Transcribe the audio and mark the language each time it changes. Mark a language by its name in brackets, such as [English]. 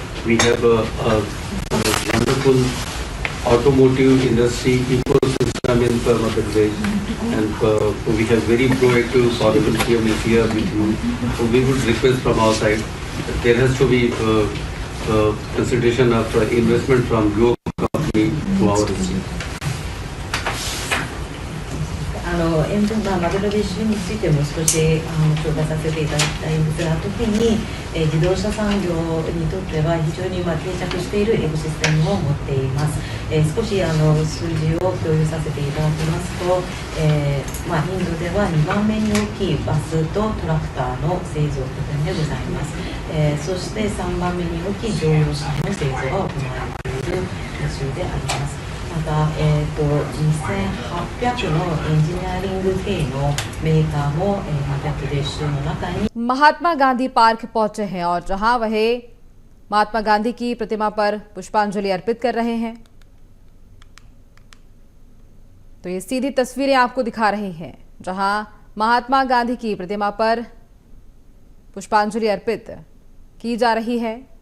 [English] We have a wonderful automotive industry ecosystem in Madhya Pradesh, and we have very proactive Honorable CM is here with you. So we would request from our side that there has to be consideration of investment from your company to our state. [Japanese] マドラデシュについても少し紹介させていただきたいんですが、特に、自動車産業にとっては非常に定着しているエコシステムを持っています。少し数字を共有させていただきますと、インドでは2番目に大きいバスとトラクターの製造拠点でございます。そして3番目に大きい乗用車の製造が行われている州であります。また、2800のエンジニアリング系のメーカーもマドラデシュの中に [Hindi] Mahatma Gandhi park पहुंचे हैं और जहां वह महात्मा गांधी की प्रतिमा पर पुष्पांजलि अर्पित कर रहे हैं। तो ये सीधी तस्वीरें आपको दिखा रही हैं जहां महात्मा गांधी की प्रतिमा पर पुष्पांजलि अर्पित की जा रही है।